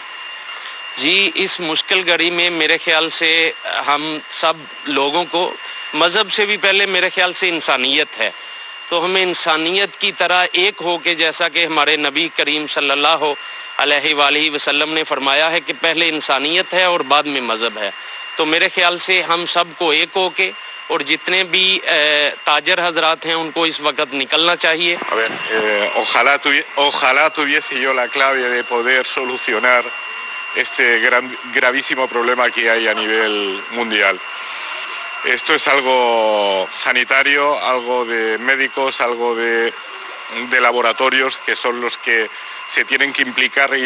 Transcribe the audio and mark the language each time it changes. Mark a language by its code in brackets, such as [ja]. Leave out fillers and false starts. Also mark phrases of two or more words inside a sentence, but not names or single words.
[ur] جی، اس مشکل گھڑی میں میرے خیال سے ہم سب لوگوں کو مذہب سے بھی پہلے میرے خیال سے انسانیت ہے، تو ہمیں انسانیت کی طرح ایک ہو کے، جیسا کہ ہمارے نبی کریم [ar] صلى الله عليه وسلم [ur] نے فرمایا ہے کہ پہلے انسانیت ہے اور بعد میں مذہب ہے، تو میرے خیال سے ہم سب کو ایک ہو کے اور جتنے بھی تاجر حضرات ہیں ان کو اس وقت نکلنا چاہیے. [es] A ver, ojalá tuviese yo la clave de poder solucionar este gravísimo problema que hay a nivel mundial. Esto es algo sanitario, algo de médicos, algo de laboratorios que son los que se tienen que implicar y